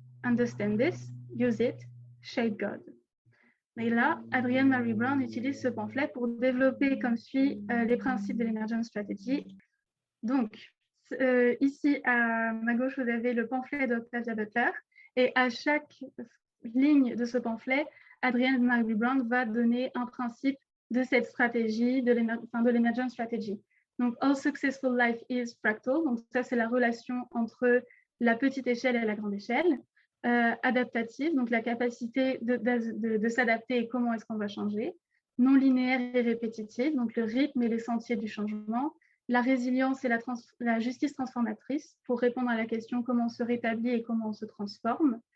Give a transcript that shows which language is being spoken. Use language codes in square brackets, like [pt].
[en] Understand this, use it, shape God. [fr] » Et là, Adrienne Marie Brown utilise ce pamphlet pour développer comme suit les principes de l'Emergent Strategy. Donc, ici, à ma gauche, vous avez le pamphlet d'Octavia Butler. Et à chaque ligne de ce pamphlet, Adrienne Marie Brown va donner un principe de cette stratégie, de l'Emergent Strategy. Donc, [en] all successful life is fractal. [fr] Donc, ça, c'est la relation entre la petite échelle et la grande échelle. Adaptative, donc la capacité de s'adapter et comment est-ce qu'on va changer. Non linéaire et répétitive, donc le rythme et les sentiers du changement. La résilience et la justice transformatrice, pour répondre à la question comment on se rétablit et comment on se transforme.